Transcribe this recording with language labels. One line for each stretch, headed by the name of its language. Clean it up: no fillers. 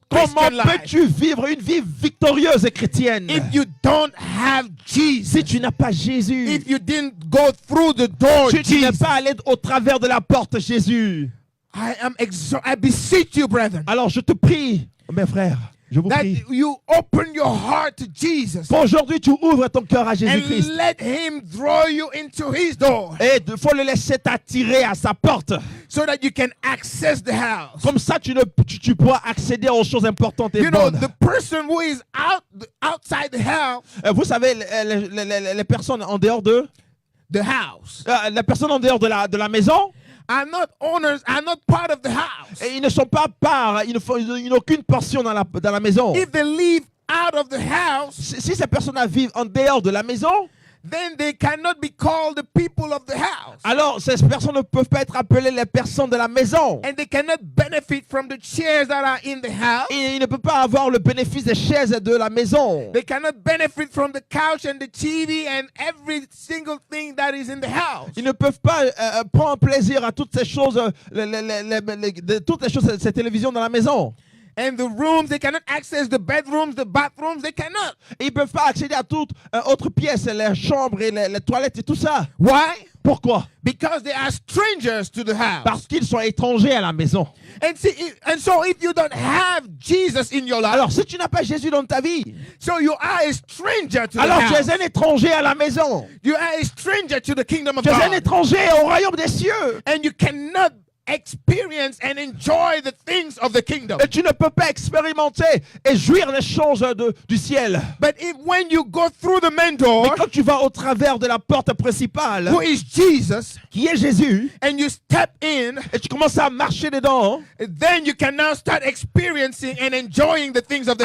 French: Comment
English: Christian life
French: peux-tu vivre une vie victorieuse et chrétienne
English: if you don't have Jesus?
French: si tu n'as pas Jésus?
English: If you didn't go through the door,
French: Si tu n'es
English: Jesus.
French: pas allé au travers de la porte Jésus.
English: I beseech you, brethren,
French: Alors je te prie, mes frères, je vous
English: that
French: prie,
English: you open your heart to Jesus
French: qu'aujourd'hui tu ouvres ton cœur à
English: and
French: Jésus-Christ.
English: let him draw you into his door
French: Et il faut le laisser t'attirer à sa porte.
English: so that you can access the house.
French: Comme ça, tu pourras accéder aux choses importantes et
English: You know,
French: bonnes.
English: the person who is outside the house,
French: Vous savez, les personnes en dehors de...
English: the house,
French: les personnes en dehors de la maison,
English: are not owners, are not part of the house.
French: et ils ne sont pas part, ils n'ont aucune portion dans la maison.
English: If they live out of the house,
French: Si ces personnes vivent en dehors de la maison,
English: then they cannot be called the people of the house.
French: alors ces personnes ne peuvent pas être appelées les personnes de la maison.
English: And they cannot benefit from the chairs that are in the house.
French: Et ils ne peuvent pas avoir le bénéfice des chaises de la maison.
English: They cannot benefit from the couch and the TV and every single thing that is in the house.
French: Ils ne peuvent pas prendre plaisir à toutes ces choses, toutes les choses, ces télévisions dans la maison.
English: And the rooms, they cannot access the bedrooms, the bathrooms, they cannot.
French: Ils ne peuvent pas accéder à toutes autres pièces, les chambres et les toilettes et tout ça.
English: Why?
French: Pourquoi?
English: Because they are strangers to the house.
French: Parce qu'ils sont étrangers à la maison.
English: And so if you don't have Jesus in your life,
French: Alors si tu n'as pas Jésus dans ta vie,
English: so you are a stranger to the
French: alors tu
English: house.
French: es un étranger à la maison.
English: You are a stranger to the kingdom of
French: Tu es un
English: God.
French: étranger au royaume des cieux.
English: And you cannot experience and enjoy the things of the kingdom.
French: Et tu ne peux pas expérimenter et jouir les choses du ciel.
English: But when you go through the main door,
French: Mais quand tu vas au travers de la porte principale,
English: who is Jesus,
French: qui est Jésus,
English: and you step in,
French: et tu commences à marcher dedans,
English: then you can now start experiencing and enjoying the things of the